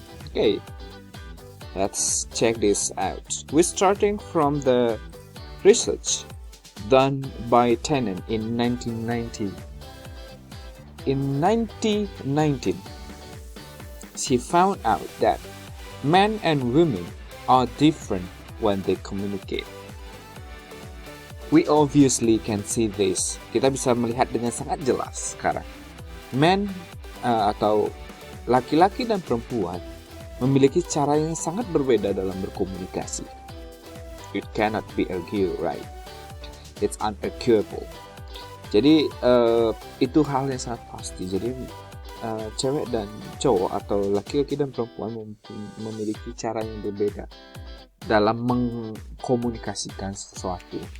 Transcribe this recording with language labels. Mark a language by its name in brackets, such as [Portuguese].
[English] Okay, let's check this out. We're starting from the research done by Tennant in 1990. In 1990, she found out that men and women are different when they communicate. We obviously can see this. [Indonesian] Kita bisa melihat dengan sangat jelas sekarang. Men atau laki-laki dan perempuan memiliki cara yang sangat berbeda dalam berkomunikasi. [English] It cannot be argued, right? It's unarguable. [Indonesian] Jadi itu hal yang sangat pasti. Jadi cewek dan cowok atau laki-laki dan perempuan memiliki cara yang berbeda dalam mengkomunikasikan sesuatu.